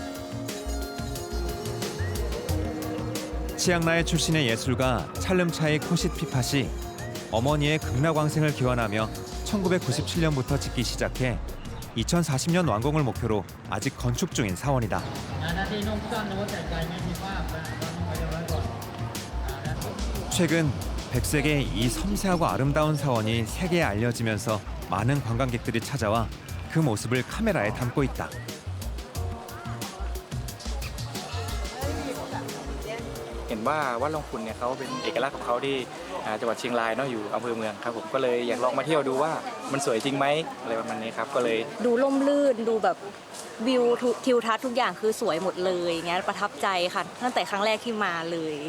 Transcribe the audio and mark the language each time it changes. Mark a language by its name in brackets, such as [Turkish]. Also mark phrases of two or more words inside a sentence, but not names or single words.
[Korean] 치앙라이 출신의 예술가 찰름차이 코싯 피팟이 어머니의 극락왕생을 기원하며 1997년부터 짓기 시작해 2040년 완공을 목표로 아직 건축 중인 사원이다. 최근 백색의 이 섬세하고 아름다운 사원이 세계에 알려지면서 많은 관광객들이 찾아와 그 모습을 카메라에 담고 있다. [Thai] เห็นว่าวัดหลวงขุนเนี่ยเขาเป็นเอกลักษณ์ของเขาที่จังหวัดเชียงรายเนาะอยู่อำเภอเมืองครับผมก็เลยอยากลองมาเที่ยวดูว่ามันสวยจริงไหมอะไรประมาณนี้ครับก็เลย ดูร่มรื่นดูแบบวิวทิวทัศน์ทุกอย่างคือสวยหมดเลยอย่างเงี้ยประทับใจค่ะตั้งแต่ครั้งแรกที่มาเลย